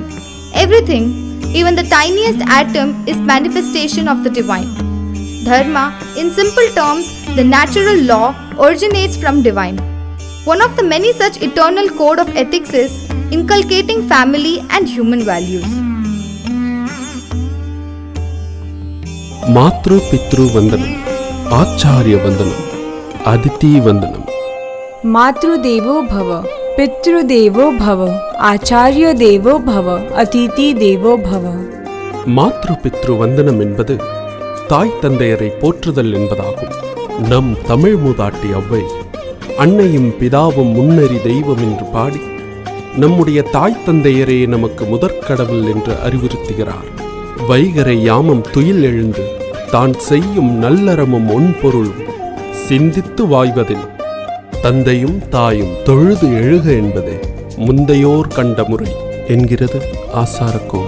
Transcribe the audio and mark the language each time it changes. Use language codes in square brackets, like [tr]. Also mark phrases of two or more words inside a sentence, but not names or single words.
[en] Everything, even the tiniest atom, is manifestation of the divine. Dharma, in simple terms, the natural law, originates from divine. One of the many such eternal code of ethics is inculcating family and human values. [sa] मातृ पितृ वंदनम, आचार्य वंदनम, अदिति वंदनम. मातृदेवो भव, पितृदेवो भव, आचार्य देवो भव, अतिथि देवो भव. मातृ पितृ वन्दनम् [ta] என்பது தாய் தந்தையரை போற்றுதல் என்பதாகும். நம் தமிழ் மூதாட்டி அவ்வை அன்னையும் பிதாவும் முன்னறி தெய்வம் என்று பாடி நம்முடைய தாய் தந்தையரே நமக்கு முதற்கடவுள் என்று அறிவுறுத்துகிறார். வைகரை யாமம் துயில் எழுந்து தான் செய்யும் நல்லறமும் ஒன்பொருளும் சிந்தித்து வாய்வதில் தந்தையும் தாயும் தொழுது எழுக என்பதே முந்தையோர் கண்ட முறை என்கிறது ஆசாரக்கோவை.